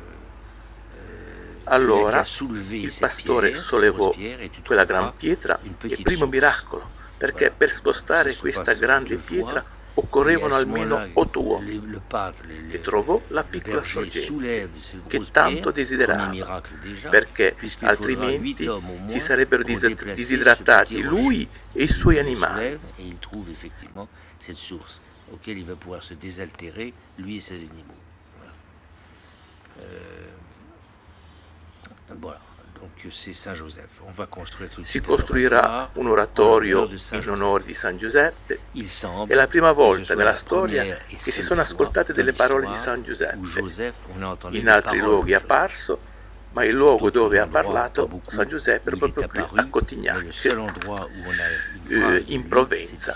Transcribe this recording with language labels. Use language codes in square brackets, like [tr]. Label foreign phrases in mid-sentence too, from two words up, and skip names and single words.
[it] Allora il pastore sollevò quella gran pietra e primo miracolo, perché per spostare questa grande pietra occorrevano almeno 8 uomini, e trovò la piccola sorgente che tanto desiderava, perché altrimenti si sarebbero disidratati lui e i suoi animali. [fr] Et il trouve effectivement cette source auquel il va pouvoir se désaltérer, lui et ses animaux. Voilà. Donc c'est Saint-Joseph. On va construire tout de [it] Si [fr] suite [it] costruirà un oratorio in onore di San Giuseppe. È la prima volta nella storia che si sono ascoltate delle parole di San Giuseppe. In altri luoghi è apparso, ma il luogo dove ha parlato San Giuseppe è proprio qui a Cotignac, in Provenza.